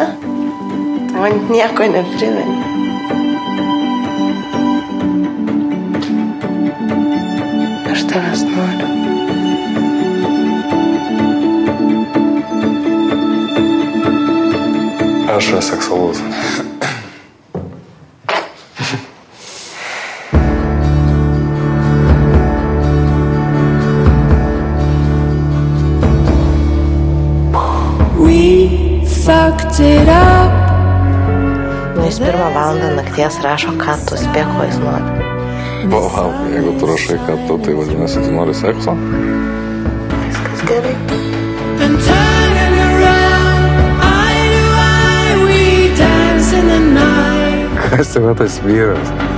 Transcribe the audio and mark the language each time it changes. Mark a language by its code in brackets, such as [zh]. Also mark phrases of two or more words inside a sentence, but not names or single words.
[lt] Man nieko neprimeni. Aš tavęs noriu. Aš aseksualus. [en] Fucked it up. [lt] Jis 1 valandą nakties rašo, ką tu spėk, ko jis nori. Wow, jeigu tu rašai, kad tu, tai vadinasi, tu nori sekso? Viskas gerai. Kas yra tas vyras?